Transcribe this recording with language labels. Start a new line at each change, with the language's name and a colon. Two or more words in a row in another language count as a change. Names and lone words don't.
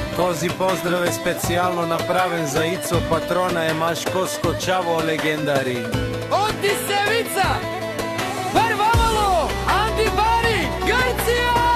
Bulgarian: Този поздрав е специјално направен за Ицо Патрона е Машкоско Чаво легендари. Од Дисевица, Варвамало, Анди Бари, Грција!